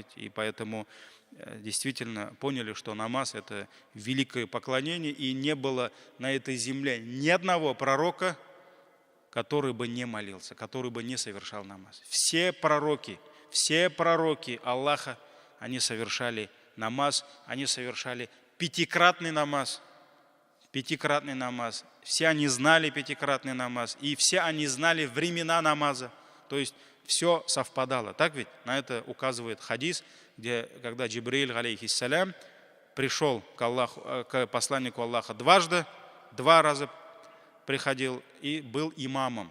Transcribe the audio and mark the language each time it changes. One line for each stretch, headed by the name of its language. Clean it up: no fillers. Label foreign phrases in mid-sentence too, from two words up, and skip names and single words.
Russian: И поэтому действительно поняли, что намаз – это великое поклонение, и не было на этой земле ни одного пророка, который бы не молился, который бы не совершал намаз. Все пророки Аллаха, они совершали намаз, они совершали пятикратный намаз. Пятикратный намаз. Все они знали пятикратный намаз, и все они знали времена намаза. То есть все совпадало. Так ведь? На это указывает хадис, где, когда Джибриль, алейхиссалям, пришел к посланнику Аллаха два раза приходил и был имамом.